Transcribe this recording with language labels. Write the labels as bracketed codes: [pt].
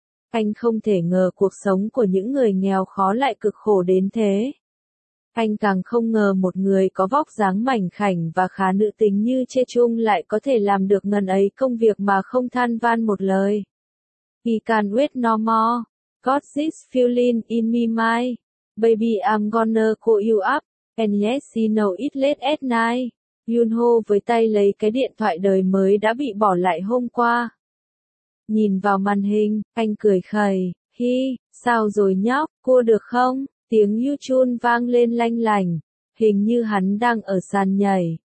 [vi] Anh không thể ngờ cuộc sống của những người nghèo khó lại cực khổ đến thế. Anh càng không ngờ một người có vóc dáng mảnh khảnh và khá nữ tính như Chê Chung lại có thể làm được ngần ấy công việc mà không than van một lời. [en] He can wait no more. Got this feeling in me mind. Baby I'm gonna call you up. And yes he know it late at night. [vi] Yunho với tay lấy cái điện thoại đời mới đã bị bỏ lại hôm qua. Nhìn vào màn hình, anh cười khẩy. Hi, sao rồi nhóc, cua được không? Tiếng Yuchun vang lên lanh lảnh. Hình như hắn đang ở sàn nhảy.